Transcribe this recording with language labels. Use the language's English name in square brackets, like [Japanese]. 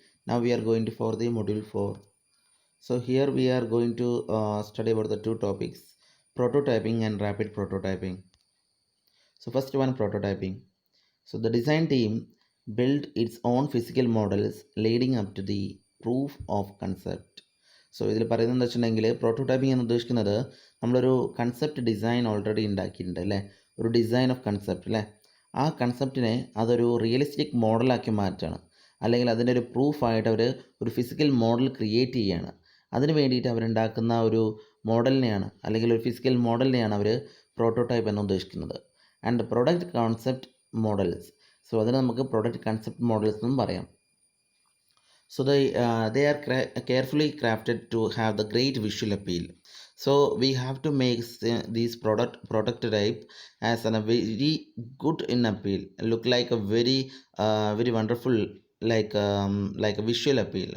[English] Now we are going to for the module 4. So here we are going to study about the two topics, prototyping and rapid prototyping. So first one, prototyping. So the design team built its own physical models leading up to the proof of concept. [Malayalam] So ഇതിൽ പറയുന്നത് എന്താ വെച്ചിട്ടുണ്ടെങ്കിൽ prototyping എന്ന് ഉദ്ദേശിക്കുന്നത് നമ്മളൊരു concept design already ഉണ്ടാക്കിയിട്ടുണ്ട് അല്ലേ, ഒരു ഡിസൈൻ ഓഫ് കൺസെപ്റ്റ് അല്ലേ. ആ കൺസെപ്റ്റിനെ അതൊരു റിയലിസ്റ്റിക് മോഡലാക്കി മാറ്റുകയാണ്, അല്ലെങ്കിൽ അതിൻ്റെ ഒരു പ്രൂഫായിട്ട് അവർ ഒരു ഫിസിക്കൽ മോഡൽ ക്രിയേറ്റ് ചെയ്യുകയാണ്. അതിന് വേണ്ടിയിട്ട് അവരുണ്ടാക്കുന്ന ഒരു മോഡലിനെയാണ്, അല്ലെങ്കിൽ ഒരു ഫിസിക്കൽ മോഡലിനെയാണ് അവർ പ്രോട്ടോടൈപ്പ് എന്ന് ഉദ്ദേശിക്കുന്നത്. And product concept models, so അതിന് നമുക്ക് പ്രൊഡക്റ്റ് കൺസെപ്റ്റ് മോഡൽസ് എന്നും പറയാം. [English] So they are carefully crafted to have the great visual appeal. So we have to make these prototype as a very good in appeal, look like a very wonderful, like a visual appeal.